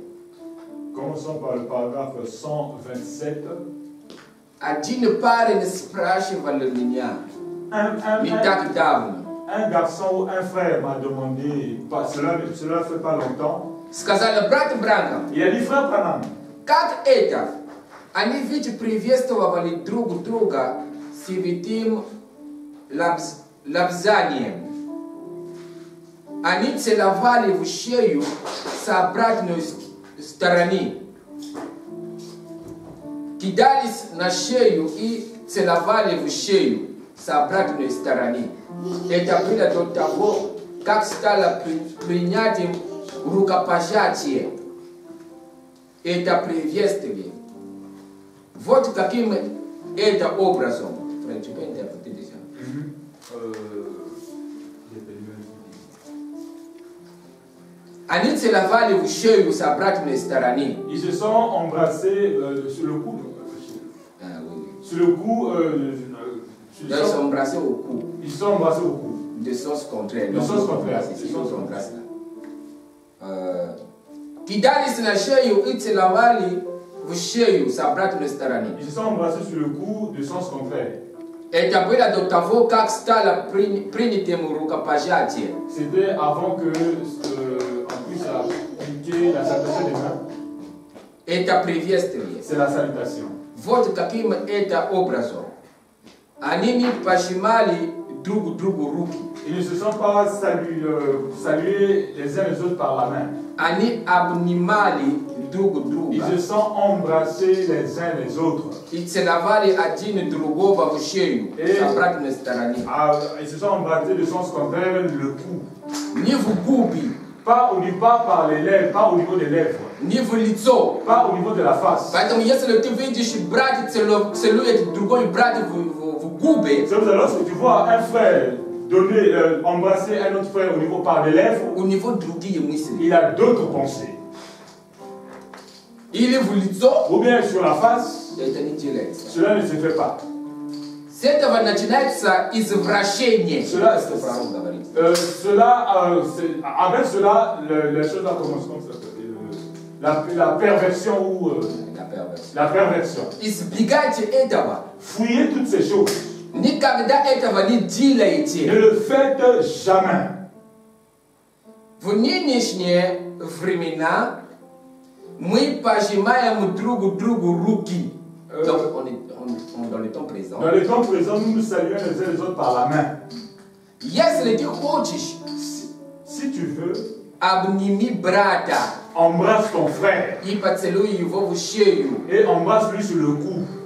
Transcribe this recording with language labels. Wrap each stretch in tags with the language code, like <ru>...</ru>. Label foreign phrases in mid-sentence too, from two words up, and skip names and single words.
<fr>Commençons par le paragraphe 127. Un garçon ou un frère m'a demandé, cela fait pas longtemps. Il a dit, frère Branham,</fr> <ru>они ведь приветствовали друг друга святым лапзанием. Они целовали в шею с обратной стороны. Кидались на шею и целовали в шею с обратной стороны. Это было до того, как стало принятием рукопожатие. Это приветствие. Вот каким это образом.</ru> <fr>Tu peux interpréter déjà.</fr> <ru>Они целовали в шею с обратной стороны.</ru> <fr>Ils se sont embrassés sur le cou. Sur le cou. Ils se sont embrassés au cou. Ils se sont embrassés au cou. De sens contraire. De sens contraire. Ils se embrassent là.</fr> <ru>Кидались на шею и целовали в шею с обратной стороны.</ru> <fr>Ils se sont embrassés sur le cou de sens contraire.</fr> <ru>Это было до того, как стало принятым рукопожатие.</ru> <fr>C'était avant que on puisse appliquer la salutation des mains.</fr> <ru>Это приветствие.</ru> <fr>C'est la salutation.</fr> <ru>Вот каким это образом. Они не пожимали друг другу руки.</ru> <fr>Ils ne se sont pas salués les uns les autres par la main.</fr> <ru>Они обнимали друг друга.</ru> <fr>Ils se sont embrassés les uns les autres.</fr> <ru>И целовали один другого в шею с обратной стороны.</ru> <fr>Ils se sont embrassés de sens contraire le cou.</fr> <ru>Не в губы.</ru> <fr>Pas par les lèvres, pas au niveau des lèvres.</fr> <ru>Не в лицо.</ru> <fr>Pas au niveau de la face.</fr> <ru>Поэтому если ты видишь брат целует другой брат в губы.</ru> <fr>C'est pour ça lorsque tu vois un frère embrasser un autre frère au niveau par les lèvres, il a d'autres pensées. Ou bien sur la face, cela ne se fait pas. Avec cela, les choses commencent comme ça. La perversion ou la perversion. Fouillez toutes ces choses.</fr> <ru>Никогда этого не делайте.</ru> <fr>Ne le faites jamais.</fr> <ru>В нынешние времена</ru> <fr>Donc on est dans le temps présent. Dans le temps présent, nous nous saluons les uns les autres par la main. Si tu veux, embrasse ton frère et embrasse-lui sur le cou.</fr>